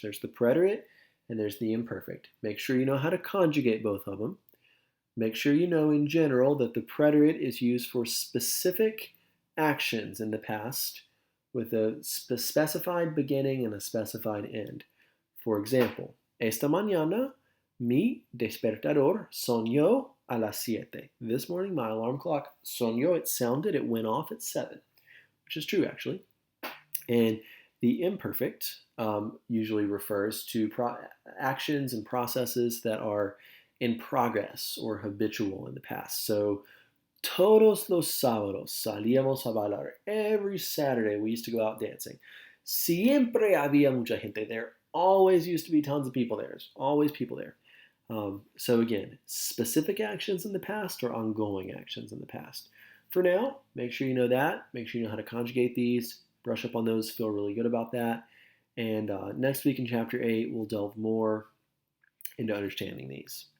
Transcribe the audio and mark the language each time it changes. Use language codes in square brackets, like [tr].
[en] There's the preterite and there's the imperfect. Make sure you know how to conjugate both of them. Make sure you know in general that the preterite is used for specific actions in the past with a specified beginning and a specified end. For example, [es] esta mañana mi despertador sonó a las 7. [en] This morning my alarm clock sonó, it sounded, it went off at 7, which is true actually. And the imperfect usually refers to actions and processes that are in progress or habitual in the past. [es] So todos los sábados salíamos a bailar. [en] Every Saturday we used to go out dancing. [es] Siempre había mucha gente there. [en] Always used to be tons of people there. There's always people there. So again, specific actions in the past or ongoing actions in the past. For now, make sure you know that. Make sure you know how to conjugate these. Brush up on those. Feel really good about that. And next week in Chapter 8, we'll delve more into understanding these.